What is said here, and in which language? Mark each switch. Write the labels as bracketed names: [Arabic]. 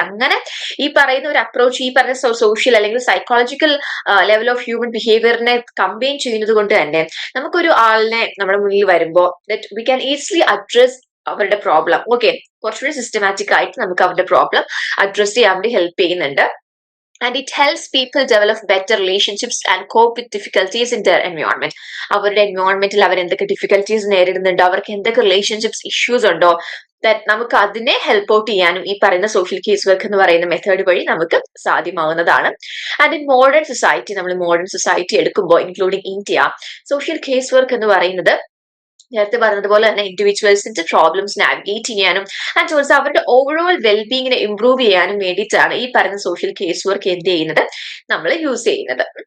[Malayalam] അങ്ങനെ ഈ പറയുന്ന ഒരു അപ്രോച്ച് ഈ പറഞ്ഞ സോഷ്യൽ അല്ലെങ്കിൽ psychological level of human ബിഹേവിയറിനെ combine ചെയ്യുന്നത് കൊണ്ട് തന്നെ നമുക്കൊരു ആളിനെ നമ്മുടെ മുന്നിൽ വരുമ്പോൾ [English] that we can easily address [Malayalam] അവരുടെ പ്രോബ്ലം. ഓക്കെ, കുറച്ചുകൂടി സിസ്റ്റമാറ്റിക് ആയിട്ട് നമുക്ക് അവരുടെ പ്രോബ്ലം അഡ്രസ് ചെയ്യാൻ വേണ്ടി ഹെൽപ്പ് ചെയ്യുന്നുണ്ട്. [English] And it helps people develop better relationships and cope with difficulties in their environment. [Malayalam] അവരുടെ എൻവയോൺമെന്റിൽ അവർ എന്തൊക്കെ ഡിഫിക്കൽട്ടീസ് നേരിടുന്നുണ്ടോ, അവർക്ക് എന്തൊക്കെ റിലേഷൻഷിപ്സ് ഇഷ്യൂസ് ഉണ്ടോ, നമുക്ക് അതിനെ ഹെൽപ്പ് ഔട്ട് ചെയ്യാനും ഈ പറയുന്ന സോഷ്യൽ കേസ് വർക്ക് എന്ന് പറയുന്ന മെത്തേഡ് വഴി നമുക്ക് സാധ്യമാവുന്നതാണ്. [English] and in modern society, [Malayalam] നമ്മൾ മോഡേൺ സൊസൈറ്റി എടുക്കുമ്പോൾ including India, social case work എന്ന് പറയുന്നത് നേരത്തെ പറഞ്ഞതുപോലെ തന്നെ ഇൻഡിവിജ്വൽസിന്റെ പ്രോബ്ലംസ് നാവിഗേറ്റ് ചെയ്യാനും ആൻഡ് ഓൾസോ അവരുടെ ഓവറോൾ വെൽബീങ്ങിനെ ഇംപ്രൂവ് ചെയ്യാനും വേണ്ടിയിട്ടാണ് ഈ പറയുന്ന സോഷ്യൽ കേസ് വർക്ക് എന്ത് ചെയ്യുന്നത്, നമ്മൾ യൂസ് ചെയ്യുന്നത്.